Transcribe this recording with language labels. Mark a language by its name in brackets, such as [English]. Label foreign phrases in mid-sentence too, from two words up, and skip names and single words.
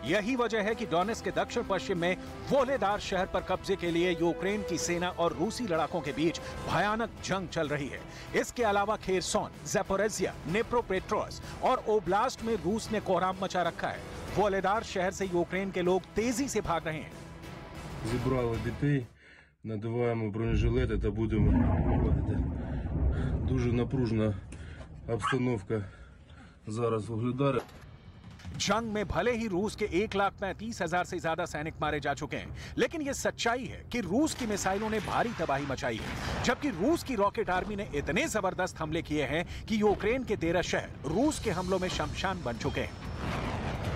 [Hindi] यही वजह है कि डोनेट्स्क के दक्षिण पश्चिम में वोलेदार शहर पर कब्जे के लिए यूक्रेन की सेना और रूसी लड़ाकों के बीच भयानक जंग चल रही है। इसके अलावा खेरसोन, ज़ेपोरिज़िया, निप्रोपेट्रोव्स्क और ओब्लास्ट में रूस ने कोहराम मचा रखा है। वोलेदार शहर से यूक्रेन के लोग तेजी से भाग रहे हैं। [Ukrainian] Зібрали дітей, надіваємо бронежилети та будемо виходити. Дуже напружена обстановка зараз в Вугледарі. [Hindi] जंग में भले ही रूस के 1,35,000 से ज्यादा सैनिक मारे जा चुके हैं, लेकिन यह सच्चाई है कि रूस की मिसाइलों ने भारी तबाही मचाई है। जबकि रूस की [English] rocket army [Hindi] ने इतने जबरदस्त हमले किए हैं कि यूक्रेन के 13 शहर रूस के हमलों में शमशान बन चुके हैं।